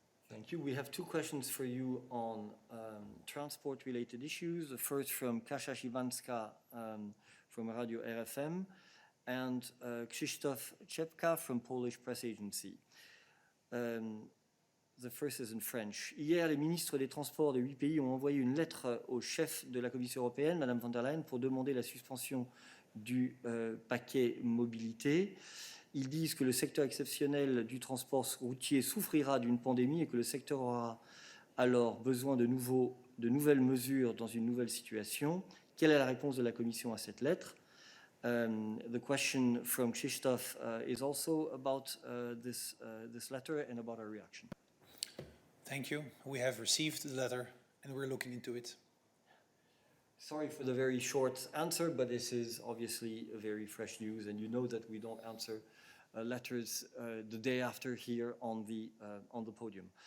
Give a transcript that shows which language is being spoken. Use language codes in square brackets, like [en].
[en] Thank you. We have two questions for you on transport-related issues. The first from Kasia Siwanska from Radio RFM and Krzysztof Czepka from Polish Press Agency. The first is in French. [fr] Hier, les ministres des Transports de 8 pays ont envoyé une lettre au chef de la Commission européenne, Madame von der Leyen, pour demander la suspension du paquet mobilité. Ils disent que le secteur exceptionnel du transport routier souffrira d'une pandémie et que le secteur aura alors besoin de nouvelles mesures dans une nouvelle situation. Quelle est la réponse de la Commission à cette lettre? [en] The question from Krzysztof is also about this letter and about our reaction. Thank you. We have received the letter and we're looking into it. Sorry for the very short answer, but this is obviously a very fresh news, and you know that we don't answer letters the day after here on the podium.